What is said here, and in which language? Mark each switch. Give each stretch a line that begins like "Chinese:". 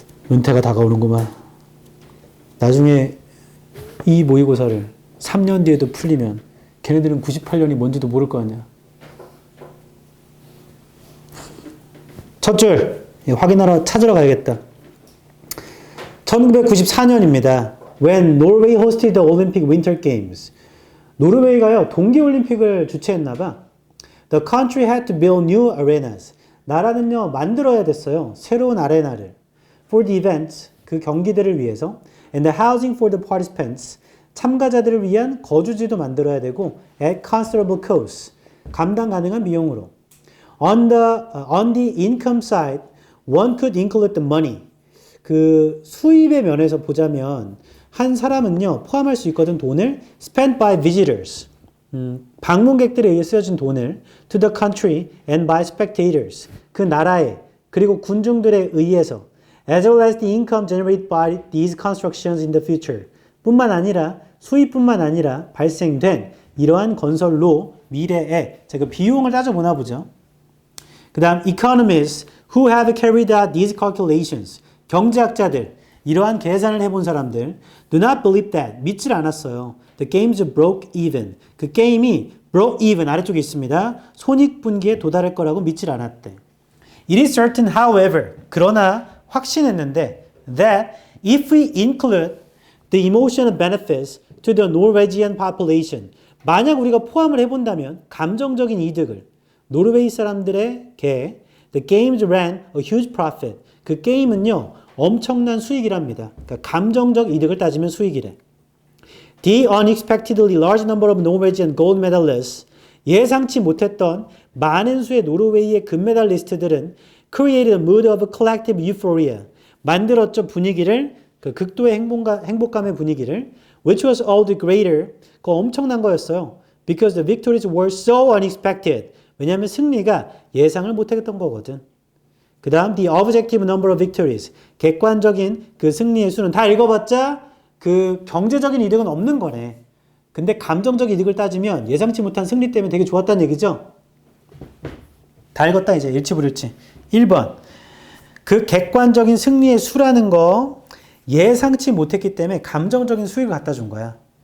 Korean: 은퇴가 다가오는구만. 나중에 이 모의고사를 3년 뒤에도 풀리면 걔네들은 98년이 뭔지도 모를 거 아니야. 첫 줄 확인하러 찾으러 가야겠다. 1994년입니다.
English: When Norway hosted the Olympic Winter Games.
Korean: 노르웨이가요, 동계올림픽을 주최했나봐.
English: The country had to build new arenas.
Korean: 나라는요, 만들어야 됐어요. 새로운 아레나를.
English: For the events,
Korean: 그 경기들을 위해서.
English: And the housing for the participants.
Korean: 참가자들을 위한 거주지도 만들어야 되고.
English: At considerable cost.
Korean: 감당 가능한 비용으로.
English: On the income side, one could include the money.
Korean: 그 수입의 면에서 보자면 한 사람은요, 포함할 수 있거든, 돈을.
English: spent by visitors.
Korean: 방문객들에 의해 쓰여진 돈을
English: to the country and by spectators.
Korean: 그 나라에, 그리고 군중들에 의해서
English: as well as the income generated by these constructions in the future.
Korean: 뿐만 아니라, 수입뿐만 아니라 발생된 이러한 건설로 미래에, 자, 그 비용을 따져보나 보죠. 그 다음,
English: economists who have carried out these calculations.
Korean: 경제학자들, 이러한 계산을 해본 사람들
English: do not believe that,
Korean: 믿질 않았어요.
English: The games broke even.
Korean: 그 게임이
English: broke even,
Korean: 아래쪽에 있습니다. 손익분기에 도달할 거라고 믿질 않았대.
English: It is certain, however,
Korean: 그러나 확신했는데
English: that if we include the emotional benefits to the Norwegian population,
Korean: 만약 우리가 포함을 해본다면 감정적인 이득을 노르웨이 사람들에게
English: the games ran a huge profit.
Korean: 그 게임은요 엄청난 수익이랍니다. 그러니까 감정적 이득을 따지면 수익이래.
English: The unexpectedly large number of Norwegian gold medalists,
Korean: 예상치 못했던 많은 수의 노르웨이의 금메달리스트들은
English: created a mood of collective euphoria,
Korean: 만들었죠 분위기를, 그 극도의 행복감의 분위기를,
English: which was all the greater,
Korean: 그거 엄청난 거였어요.
English: Because the victories were so unexpected,
Korean: 왜냐하면 승리가 예상을 못했던 거거든. 그 다음
English: the objective number of victories,
Korean: 객관적인 그 승리의 수는 다 읽어봤자 그 경제적인 이득은 없는 거네. 근데 감정적 이득을 따지면 예상치 못한 승리 때문에 되게 좋았다는 얘기죠. 다 읽었다 이제 일치불일치. 1번 그 객관적인 승리의 수라는 거 예상치 못했기 때문에 감정적인 수익을 갖다 준 거야.